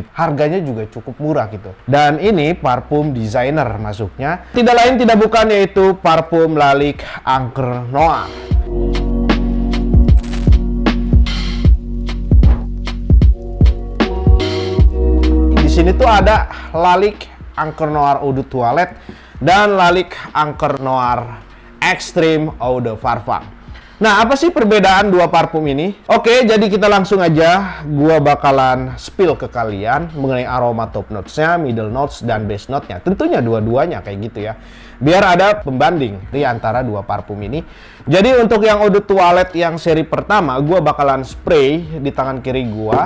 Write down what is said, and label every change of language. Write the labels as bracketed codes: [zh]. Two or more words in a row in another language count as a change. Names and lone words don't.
[id] Harganya juga cukup murah gitu. Dan ini parfum designer masuknya. Tidak lain tidak bukan yaitu parfum Lalique Encre Noire. Sini tuh ada Lalique Encre Noire Eau de Toilette dan Lalique Encre Noire Extreme Eau de Parfum. Nah, apa sih perbedaan dua parfum ini? Oke, jadi kita langsung aja. Gua bakalan spill ke kalian mengenai aroma [en] top notes- [id] nya, [en] middle notes, [id] dan [en] base note- [id] nya. Tentunya dua-duanya kayak gitu ya. Biar ada pembanding di antara dua parfum ini. Jadi untuk yang Eau de Toilette yang seri pertama, gua bakalan spray di tangan kiri gua.